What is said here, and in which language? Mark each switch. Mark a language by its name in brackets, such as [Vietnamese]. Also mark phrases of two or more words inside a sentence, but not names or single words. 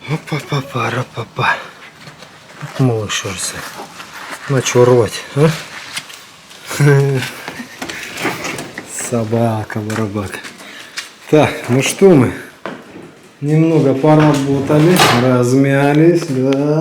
[Russian] Ра-па-па-па-ра-па-па. Малыш, на чё рвать, а? Собака-барабака. Так, ну что мы? Немного поработали, размялись, да.